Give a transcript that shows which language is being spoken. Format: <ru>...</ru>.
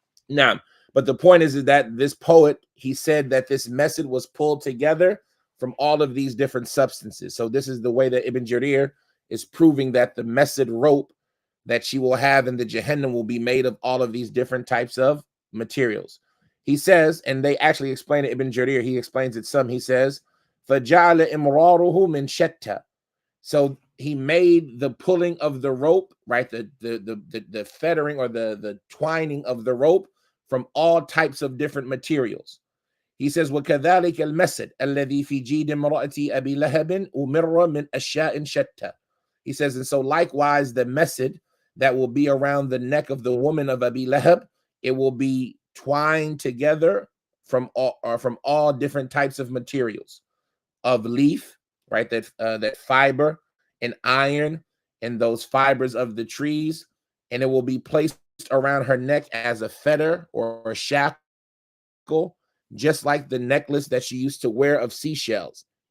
<en>Now, but the point is that this poet, he said that this message was pulled together from all of these different substances. So this is the way that Ibn Jarir is proving that the message rope that she will have in the Jahannam will be made of all of these different types of materials. He says, and they actually explain it, Ibn Jarir, he explains it some. He says,</en> <ar>فَجَعَلَ إِمْرَارُهُ مِنْ شَتَّى.</ar> <en>So he made the pulling of the rope, right? The fettering or the twining of the rope from all types of different materials. He says,</en> <ar>وَكَذَلِكَ الْمَسَدْ الَّذِي فِي جِيدِ امْرَأَةِ أَبِي لَهَبٍ أُمِرَّ مِنْ أَشْيَاءٍ شَتَّى.</ar> <en>He says, and so likewise the message that will be around the neck of the woman of Abi Lahab, it will be twined together from all different types of materials, of leaf, right? That fiber and iron and those fibers of the trees, and it will be placed around her neck as a fetter or a shackle, just like the necklace that she used to wear of seashells.</en>